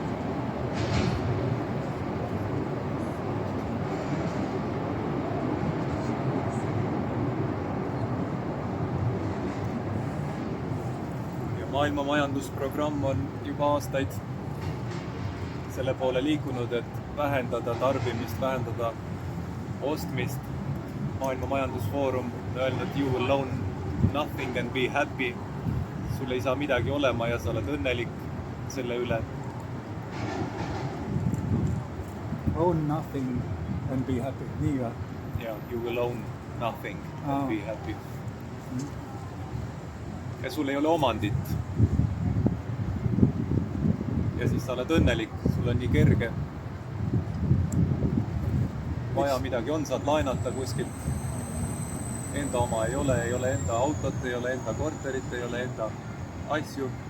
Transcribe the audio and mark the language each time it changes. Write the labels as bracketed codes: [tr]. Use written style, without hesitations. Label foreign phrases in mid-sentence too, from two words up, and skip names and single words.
[et] Ja maailma majandusprogramm on juba aastaid selle poole liikunud, et vähendada tarbimist, vähendada ostmist. Maailma majandusfoorum on öelnud, [en] you will own nothing and be happy. [et] Sul ei saa midagi olema ja sa oled õnnelik selle üle. [en] Own nothing and be happy, [et] nii või? Ja, [en] you will own nothing and be happy. [et] Ja sul ei ole omandit. Ja siis sa oled õnnelik, sul on nii kerge. Vaja midagi on, saad laenata kuskilt. Enda oma ei ole enda autot, ei ole enda korterit, ei ole enda asju.